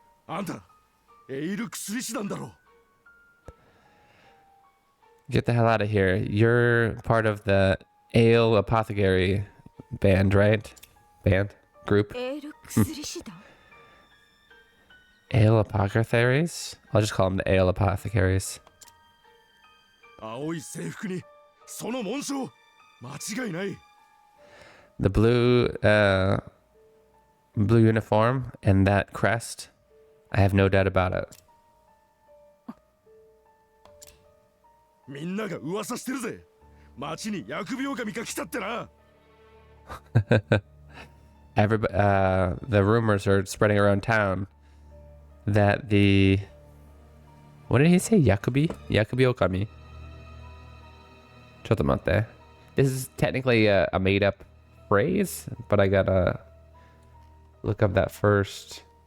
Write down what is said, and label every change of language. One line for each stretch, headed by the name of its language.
Japanese: あんた、エイル薬師なんだろう。
English: Get the hell out of here. You're part of the Ale Apothecary band, right? Band? Group?
Japanese: エール薬師団。
English: Ale apothecaries? I'll just call them the ale apothecaries.
Japanese: 青い制服にその紋章間違いない。
English: The blue uniform and that crest, I have no doubt about it.
Japanese: みんなが噂してるぜ。町に疫病神が来たってな。
English: Everybody, the rumors are spreading around town that the, what did he say?
Japanese: Yakubi okami. ちょっと待って.
English: This is technically a made up phrase, but I gotta look up that first.